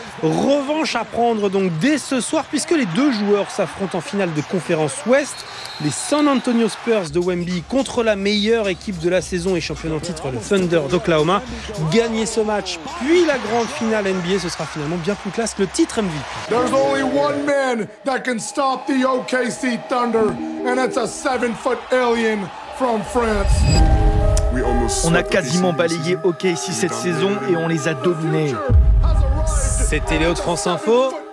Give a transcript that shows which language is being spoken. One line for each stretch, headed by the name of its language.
French: Revanche à prendre donc dès ce soir, puisque les deux joueurs s'affrontent en finale de Conférence Ouest. Les San Antonio Spurs de Wemby contre la meilleure équipe de la saison et championne en titre, le Thunder d'Oklahoma. Gagner ce match, puis la grande finale NBA, ce sera finalement bien plus classe que le titre MVP.
English: There's only one man that can stop the OKC Thunder, and it's a 7-foot alien from France.
French: On a quasiment balayé OKC cette saison et on les a dominés. C'était Léo de France Info.